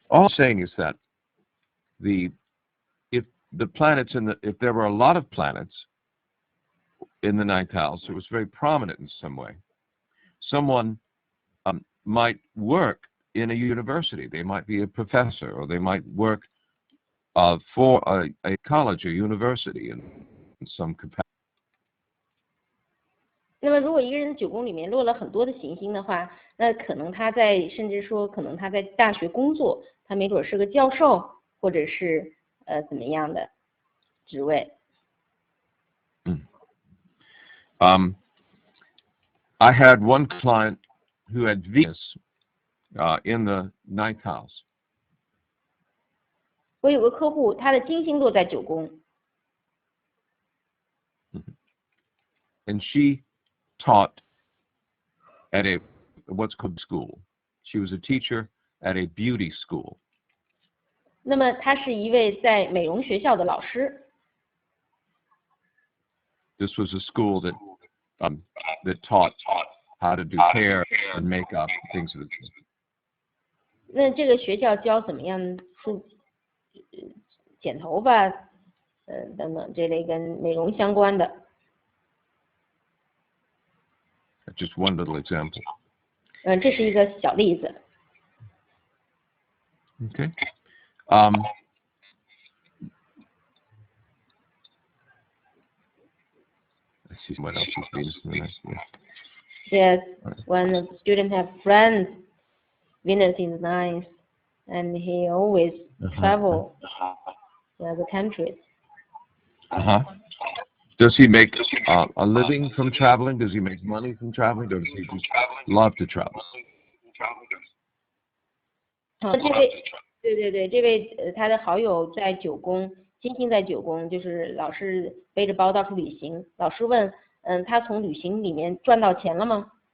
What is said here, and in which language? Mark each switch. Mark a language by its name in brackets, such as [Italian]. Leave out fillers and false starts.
[English] All I'm saying is that if there were a lot of planets in the ninth house, it was very prominent in some way. Someone might work in a university. They might be a professor, or they might work for a college or university in some capacity. [Chinese] 那么，如果一个人的九宫里面落了很多的行星的话，那可能他甚至说可能他在大学工作，他没准是个教授，或者是怎么样的职位。 [English] I had one client who had Venus in the ninth house. [Chinese] 我有个客户，他的金星落在9宫。 [English] And she taught at a what's called school. She was a teacher at a beauty school. [Chinese] 那么他是一位在美容学校的老师。 [English] This was a school that taught how to do hair and makeup, things of this. [Chinese] 那这个学校教怎么样剪头发，等等这类跟美容相关的。 [English] Just one little example. [Chinese] 这是一个小例子。 [English] Okay. Let's see what else is Venus in the next year. Yes, when the student have friends, Venus is nice, and he always travel to other countries. Does he make a living from traveling? Does he make money from traveling? Or does he just love to travel? [Chinese] 对，这位他的好友在9宫，金星在9宫，就是老是背着包到处旅行。老师问，他从旅行里面赚到钱了吗？